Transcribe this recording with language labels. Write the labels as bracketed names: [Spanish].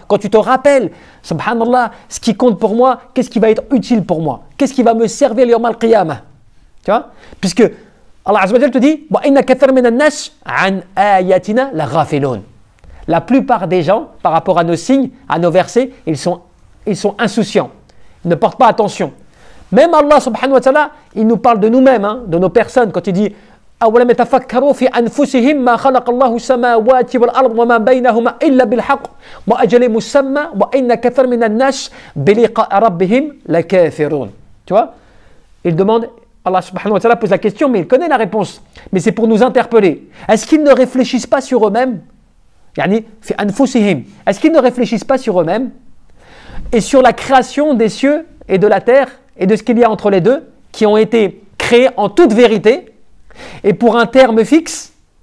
[French] Quand tu te rappelles, subhanallah, ce qui compte pour moi, qu'est-ce qui va être utile pour moi? Qu'est-ce qui va me servir le yawm al-qiyamah? Tu vois? Puisque Allah Azza wa Jal te dit [Arabic] wa inna kathir min an-nas an ayatina la ghafilun. [French] La plupart des gens, par rapport à nos signes, à nos versets, ils sont insouciants. Ils ne portent pas attention. Même Allah subhanahu wa ta'ala, il nous parle de nous-mêmes, hein, de nos personnes, quand il dit [Arabic] أولم يتفكروا في أنفسهم ما خلق الله السماوات والأرض وما بينهما إلا بالحق وأجل مسمى وإن كثير من الناس بلقاء ربهم لكافرون. [French] Tu vois, il demande, Allah subhanahu wa ta'ala pose la question, mais il connaît la réponse. Mais c'est pour nous interpeller. Est-ce qu'ils ne réfléchissent pas sur eux-mêmes? [Arabic] يعني في أنفسهم. [French] Est-ce qu'ils ne réfléchissent pas sur eux-mêmes et sur la création des cieux et de la terre et de ce qu'il y a entre les deux, qui ont été créés en toute vérité et pour un terme fixe?